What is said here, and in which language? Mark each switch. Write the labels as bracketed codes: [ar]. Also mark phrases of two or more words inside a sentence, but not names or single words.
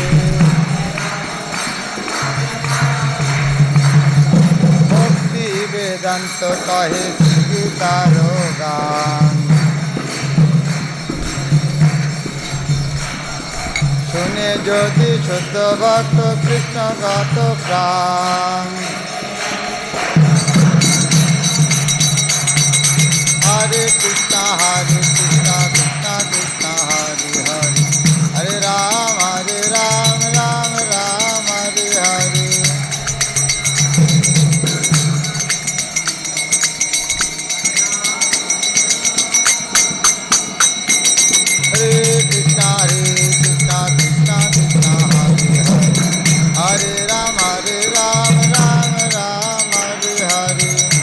[bn] ভক্তি বেদান্ত কহে গীতার গান, শুনে যদি শুদ্ধ ভক্ত কৃষ্ণগত প্রাণ। [sa] হরে কৃষ্ণ কৃষ্ণ কৃষ্ণ হরে হরে, হরে রাম রাম রাম হরে হরে। हरे कृष्णा कृष्ण कृष्ण हरे हरे, हरे राम राम राम हरे हरे।